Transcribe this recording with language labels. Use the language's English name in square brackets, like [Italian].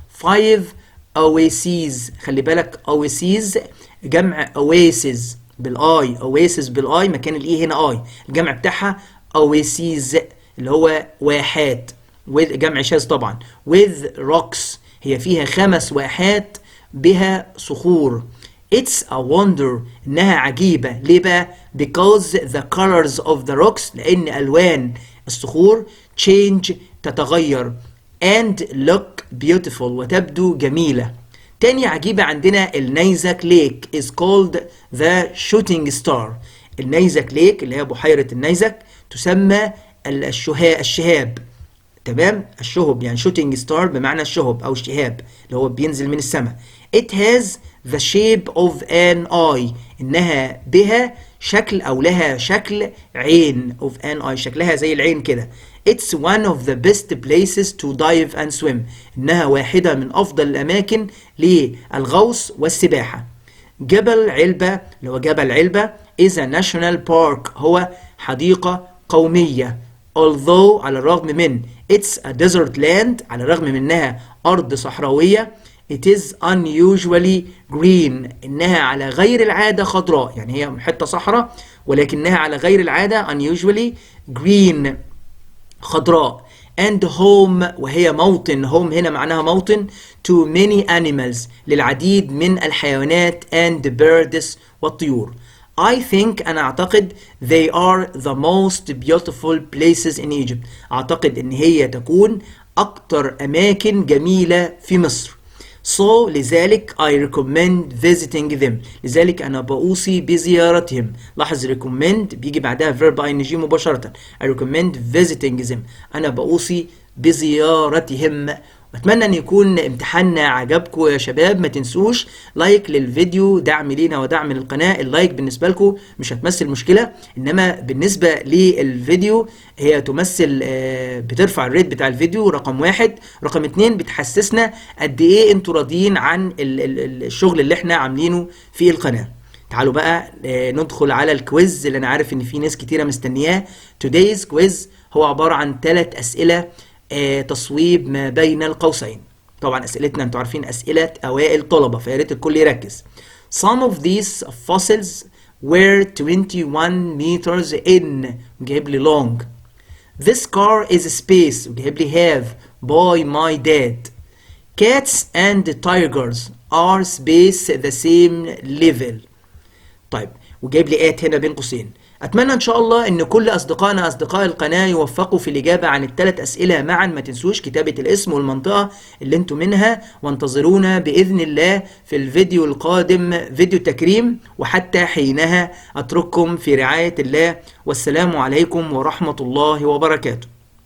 [Arabic] 5 oases، خلي بالك oases جمع oasis بالاي، oasis بالاي، مكان الاي هنا اي، الجمع بتاعها oases اللي هو واحات، with جمع شاذ طبعا. [English] with rocks، [Arabic] هي فيها 5 واحات بها صخور. [English] It's a wonder، [Arabic] إنها عجيبة. ليه بقى؟ [English] because the colors of the rocks، [Arabic] لأن ألوان الصخور [English] change، [Arabic] تتغير، [English] and look beautiful، [Arabic] وتبدو جميلة. تاني عجيبة عندنا النيزك ليك [English] is called the shooting star. [Arabic] النيزك ليك اللي هي بحيرة النيزك تسمى الشهاب، تمام. الشهب يعني shooting star بمعنى الشهب أو الشهاب اللي هو بينزل من السماء. [English] It has the shape of an eye، [Arabic] إنها بها شكل أو لها شكل عين، [English] of an eye، [Arabic] شكلها زي العين كده. [English] It's one of the best places to dive and swim، [Arabic] إنها واحدة من أفضل الأماكن للغوص والسباحة. جبل علبة اللي هو جبل علبة [English] is a national park، [Arabic] هو حديقة قومية. [English] although، [Arabic] على الرغم من، [English] it's a desert land، [Arabic] على الرغم من إنها أرض صحراوية. [English] it is unusually green، [Arabic] إنها على غير العادة خضراء، يعني هي حتة صحراء ولكنها على غير العادة [English] unusually green، [Arabic] خضراء. [English] and home [Arabic] وهي موطن. home هنا معناها موطن [English] to many animals [Arabic] للعديد من الحيوانات [English] and birds [Arabic] والطيور. [English] I think [Arabic] أنا أعتقد [English] they are the most beautiful places in Egypt. [Arabic] أعتقد إن هي تكون أكتر أماكن جميلة في مصر. [English] So [Arabic] لذلك [English] I recommend visiting them. [Arabic] لذلك أنا بأوصي بزيارتهم. لاحظ recommend بيجي بعدها verb ing مباشرة. [English] I recommend visiting them. [Arabic] أنا بأوصي بزيارتهم. أتمنى أن يكون امتحاننا عجبكم يا شباب. ما تنسوش لايك للفيديو، دعم لينا ودعم للقناة. اللايك بالنسبة لكم مش هتمثل مشكلة، إنما بالنسبة للفيديو هي تمثل بترفع الريت بتاع الفيديو رقم 1. رقم 2 بتحسسنا قد إيه أنتوا راضيين عن الشغل اللي احنا عاملينه في القناة. تعالوا بقى ندخل على الكويز اللي أنا عارف إن في ناس كتيرة مستنياه. [English] Today's quiz [Arabic] هو عبارة عن 3 أسئلة تصويب ما بين القوسين. طبعا اسئلتنا انتوا عارفين اسئله اوائل طلبه، فيا ريت الكل يركز. [English] Some of these fossils were 21 meters in [Arabic] وجايب لي [English] long. This car is space [Arabic] وجايب لي [English] have by my dad. Cats and tigers are space the same level. [Arabic] طيب وجايب لي هنا بين قوسين. اتمنى ان شاء الله ان كل اصدقائنا اصدقاء القناه يوفقوا في الاجابه عن ال3 اسئله معا. ما تنسوش كتابه الاسم والمنطقه اللي انتم منها، وانتظرونا باذن الله في الفيديو القادم فيديو تكريم. وحتى حينها اترككم في رعايه الله، والسلام عليكم ورحمه الله وبركاته.